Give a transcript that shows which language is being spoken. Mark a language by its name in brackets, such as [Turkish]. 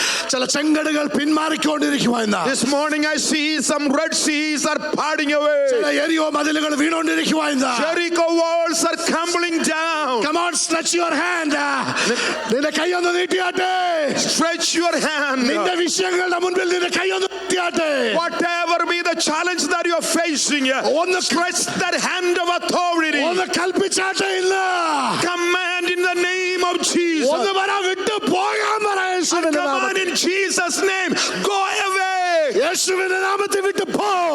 [Malayalam] ചില ചെങ്കടലുകൾ പിന്മാറിക്കൊണ്ടിരിക്കുകയാണ്. [English] This morning I see some Red Seas are parting away. [Malayalam] ചില എരിയോ മതിലുകൾ വീണുകൊണ്ടിരിക്കുകയാണ്. [English] Jericho walls are crumbling down. Come on, stretch your hand. [Malayalam] നിന്റെ കൈ ഒന്ന് നീട്ടിയാട്ടെ. [English] Stretch your hand. [Malayalam] നിന്റെ വിഷയങ്ങളുടെ മുൻപിൽ നിന്റെ കൈ ഒന്ന് നീട്ടിയാട്ടെ. [English] Whatever be the challenge that you are facing, stretch that hand of authority. [Malayalam] ഒന്ന് കൽപ്പിച്ചാട്ടെ. ഇല്ല, [English] command in the name of Jesus. [Malayalam] ഒന്ന് പറ, വിട്ടു പോകാൻ പറ. [English] Command in Jesus' name, go away. [Malayalam] യേശുവിന്റെ നാമത്തിൽ വിട്ടു പോ.